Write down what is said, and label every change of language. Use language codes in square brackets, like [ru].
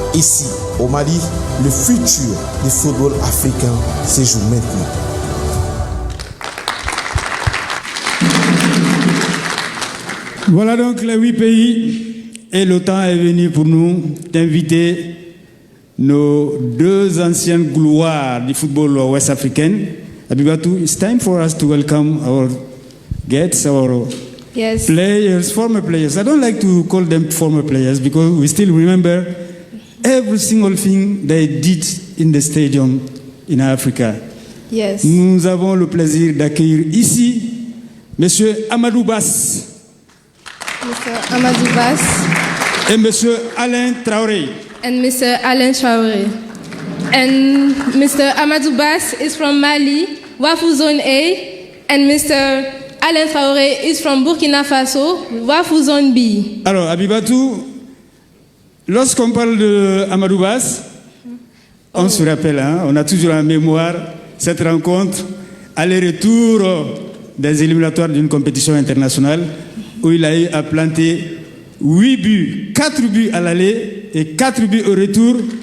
[fr] Ici, au Mali, le futur du football africain se joue maintenant. Voilà donc les 8 pays et le temps est venu pour nous d'inviter nos 2 anciennes gloires du football ouest africain. [en] Abibatou, it's time for us to welcome our guests, our players, former players. I don't like to call them former players because we still remember every single thing they did in the stadium in Africa. Yes. [fr] Nous avons le plaisir d'accueillir ici Monsieur Amadou Bass. [en] Mr. Amadou Bass. [fr] Et Monsieur Alain Traoré. [en] And Mr. Alain Traoré. And Mr. Amadou Bass is from Mali, Wafou Zone A, and Mr. Alain Traoré is from Burkina Faso, Wafou Zone B. [fr] Alors, Abibatou, lorsqu'on parle de Amadou Bass, on se rappelle, hein, on a toujours en mémoire cette rencontre, aller-retour des éliminatoires d'une compétition internationale, où il a eu à planter 8 buts, 4 buts à l'aller et 4 buts au retour.